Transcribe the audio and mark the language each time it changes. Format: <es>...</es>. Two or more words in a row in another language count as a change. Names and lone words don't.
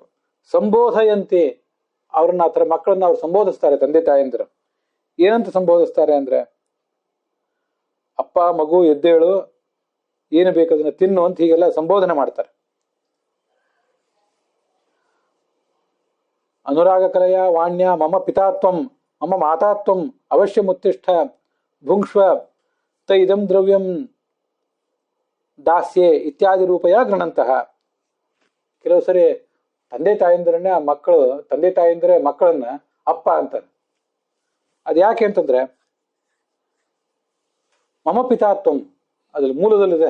<kn>ಸಂಬೋಧಯಂತೆ, ಅವ್ರನ್ನ ಆ ಥರ ಮಕ್ಕಳನ್ನ ಅವ್ರು ಸಂಬೋಧಿಸ್ತಾರೆ. ತಂದೆ ತಾಯಂದಿರು ಏನಂತ ಸಂಬೋಧಿಸ್ತಾರೆ ಅಂದ್ರೆ, ಅಪ್ಪ ಮಗು ಎದ್ದೇಳು, ಏನು ಬೇಕದನ್ನ ತಿನ್ನು ಅಂತ ಹೀಗೆಲ್ಲ ಸಂಬೋಧನೆ ಮಾಡ್ತಾರೆ.</kn> <sa>ಅನುರಾಗ ಕಲೆಯ ವಾಣ್ಯ ಮಮ ಪಿತಾತ್ವಂ ಮಮ ಮಾತಾತ್ವಂ ಅವಶ್ಯ ಮುತ್ತಿಷ್ಠ ಭುಂಕ್ಷ್ವ ತ ಇದಂ ದ್ರವ್ಯಂ ದಾಸ್ಯೆ ಇತ್ಯಾದಿ ರೂಪಯ ಗೃಣಂತಹ.</sa> <kn>ಕೆಲವು ಸರಿ ತಂದೆ ತಾಯಂದಿರನ್ನೇ ಆ ಮಕ್ಕಳು, ತಂದೆ ತಾಯಂದಿರೇ ಮಕ್ಕಳನ್ನ ಅಪ್ಪ ಅಂತಾರೆ. ಅದು ಯಾಕೆ ಅಂತಂದ್ರೆ</kn> <sa>ಮಮ ಪಿತಾತ್ವಂ</sa> <kn>ಅದ್ರಲ್ಲಿ ಮೂಲದಲ್ಲಿದೆ.</kn>